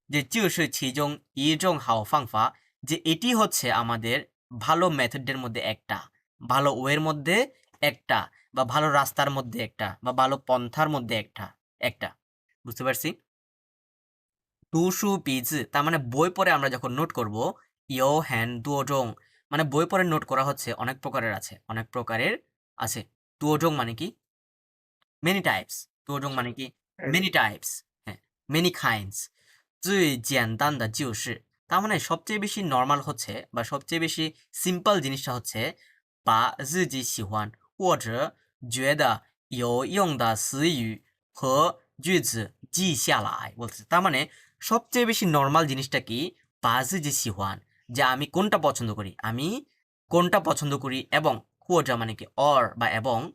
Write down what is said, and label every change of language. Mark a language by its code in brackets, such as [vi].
[bn] যে [zh] 就是其中一种好方法 [bn] যে এটি হচ্ছে আমাদের ভালো মেথডের মধ্যে একটা, ভালো ওয়ের মধ্যে একটা, বা ভালো রাস্তার মধ্যে একটা, বা ভালো পন্থার মধ্যে একটা, একটা বুঝতে পারছি। [zh] 读书笔字 [bn] তার মানে বই পড়ে আমরা যখন নোট করব, [zh] 有很多种 [bn] মানে বই পড়ে নোট করা হচ্ছে অনেক প্রকারের আছে, অনেক প্রকারের আছে। [zh] 多种 [bn] মানে কি [en] many types, 多种মানে কি many types, [bn] হ্যাঁ [en] many kinds। [zh] 最简单的就是 [bn] তার মানে সবচেয়ে বেশি নর্মাল হচ্ছে বা সবচেয়ে বেশি সিম্পল জিনিসটা হচ্ছে [zh] 把自己喜欢或者觉得有用的词语和句子记下来 [bn] বলতেছে তার মানে সবচেয়ে বেশি নর্মাল জিনিসটা কি বা [zh] 自己喜欢 [bn] যে আমি কোনটা পছন্দ করি আমি কোনটা পছন্দ করি এবং [zh] 或者 [bn] মানে কি অর বা এবং